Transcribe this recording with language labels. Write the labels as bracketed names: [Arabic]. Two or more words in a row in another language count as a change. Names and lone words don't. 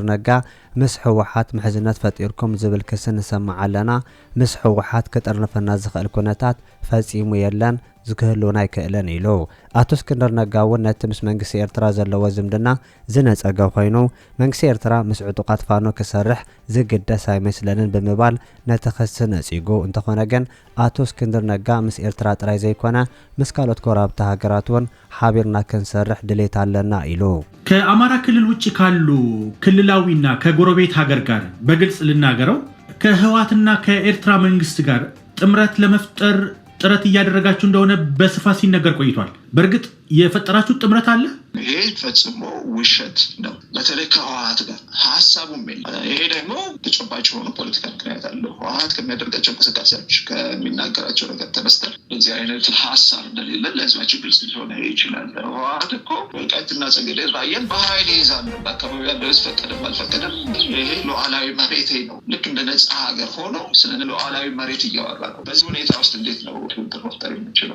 [Tigrinya] ነጋ ምስ ህወሓት ምሕዝነት ፈጢርኩም ዝብል ክስ ንሰማዕ ኣለና ምስ ህወሓት ክጠርንፈና ዝኽእል ኩነታት ፈጺሙ የለን ዝክህልውና ኣይክእለን ኢሉ አቶ እስክንድር ነጋ እውን ነቲ ምስ መንግስቲ ኤርትራ ዘለዎ ዝምድና ዝነፀገ ኮይኑ መንግስቲ ኤርትራ ምስ ዕጡቃት ፋኖ ክሰርሕ ዝግደስ ኣይመስለንን ብምባል ነቲ ክስ ነፂጉ እንተኾነ ግን አቶ እስክንድር ነጋ ምስ ኤርትራ ጥራይ ዘይኮነ ምስ ካልኦት ጎረቤት ሃገራት እውን ሓቢርና ክንሰርሕ ድሌት ኣለና ኢሉ [Amharic] ከአማራ ክልል ውጭ ካሉ ክልላዊና ከጎረቤት ሀገር ጋር በግልጽ ልናገረው ከህወሓትና ከኤርትራ መንግስት ጋር ጥምረት ለመፍጠር ጥረት እያደረጋችሁ እንደሆነ በስፋት ሲነገር ቆይቷል። በእርግጥ የፈጠራችሁ ጥምረት አለ? ይሄ ፈጽሞ ውሸት ነው። በተለይ ከህወሓት ጋር ሀሳቡም የለም። ይሄ ደግሞ ተጨባጭ የሆኑ ፖለቲካ ምክንያት አለው። ህወሓት ከሚያደርጋቸው እንቅስቃሴዎች ከሚናገራቸው ነገር ተነስተን እዚህ አይነት ሀሳብ እንደሌለ ለህዝባችን ግልጽ ሊሆን ይችላል። ህወሓት እኮ ወልቃይትና ጠገዴ ራያን በኃይል ይይዛል። በአካባቢ ያለው ህዝብ ፈቀደም አልፈቀደም ይሄ ሉዓላዊ መሬቴ ነው። ልክ እንደ ነጻ ሀገር ሆኖ ስለ ሉዓላዊ መሬት እያወራ ነው። በዚህ ሁኔታ ውስጥ እንዴት ነው ትብብር መፍጠር የምንችለው?